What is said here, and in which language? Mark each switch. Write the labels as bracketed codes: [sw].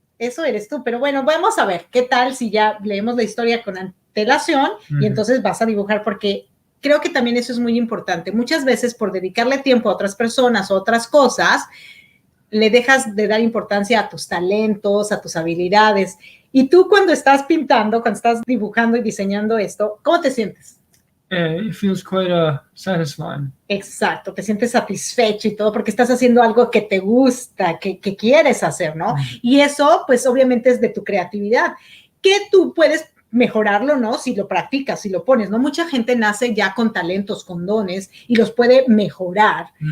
[es] Eso eres tú, pero bueno, vamos a ver qué tal si ya leemos la historia con antelación y entonces vas a dibujar, porque creo que también eso es muy importante. Muchas veces por dedicarle tiempo a otras personas o otras cosas, le dejas de dar importancia a tus talentos, a tus habilidades. Y tú cuando estás pintando, cuando estás dibujando y diseñando esto, ¿cómo te sientes? [en] It feels quite satisfying. [es] Exacto, te sientes satisfecho y todo porque estás haciendo algo que te gusta, que quieres hacer, ¿no? Y eso, pues, obviamente es de tu creatividad, que tú puedes mejorarlo, ¿no? Si lo practicas, si lo pones, ¿no? Mucha gente nace ya con talentos, con dones y los puede mejorar.